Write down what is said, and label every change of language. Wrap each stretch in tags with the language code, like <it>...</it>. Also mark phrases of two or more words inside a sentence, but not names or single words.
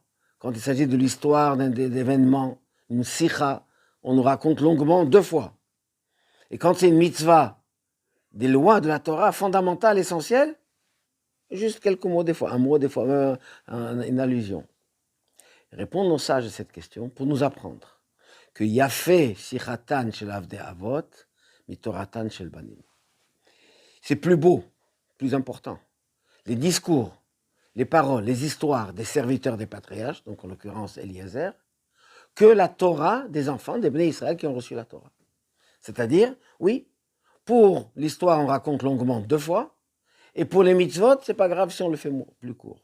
<fr>Quand il s'agit de l'histoire d'un événement, une sikha, on nous raconte longuement deux fois. Et quand c'est une mitzvah, des lois de la Torah fondamentales, essentielles, juste quelques mots des fois, un mot des fois, une allusion. Répondre nos sages à cette question pour nous apprendre que</fr> <he>יפה שיחתן של עבדי אבות, מתורתן של בנים.</he> <fr>C'est plus beau, plus important. Les discours, les paroles, les histoires des serviteurs des patriarches, donc en l'occurrence Eliezer, que la Torah des enfants, des Bnei Israël qui ont reçu la Torah. C'est-à-dire, oui, pour l'histoire, on raconte longuement deux fois, et pour les mitzvot, c'est pas grave si on le fait plus court.</fr>